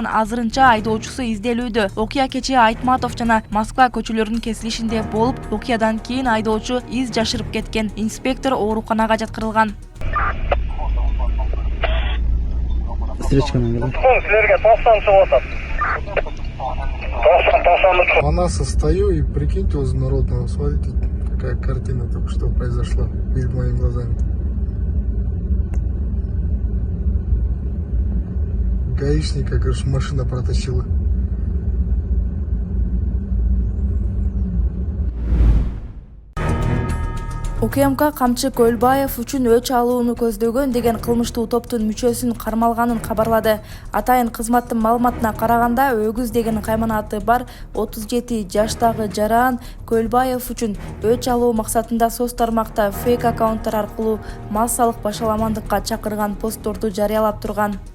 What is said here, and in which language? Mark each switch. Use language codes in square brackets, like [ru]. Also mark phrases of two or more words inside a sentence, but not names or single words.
[ky] Азырынча айдоочусу изделүүдө. Окуя кечээ Айтматов жана Москва көчөлөрүнүн кесилишинде болуп, окуядан кийин айдоочу из жашырып кеткен. Инспектор ооруканага жаткырылган. Встречкадан келем. Силерге 90 чыгып атат. [ru] Она состою и прикиньте, возле Народного, смотрите, какая картина только что произошла перед моими глазами. Гаишника, короче, машина протащила. [ky] УКМК Камчы Көлбаев үчүн өч алууну көздөгөн деген кылмыштуу топтун мүчөсүн кармалганын кабарлады. Атайын кызматтын маалыматына караганда, Өгүз деген кайманаты бар 37 жаштагы жаран Көлбаев үчүн өч алуу максатында соц тармакта фейк аккаунттар аркылуу массалык башаламандыкка чакырган постторду жарыялап турган.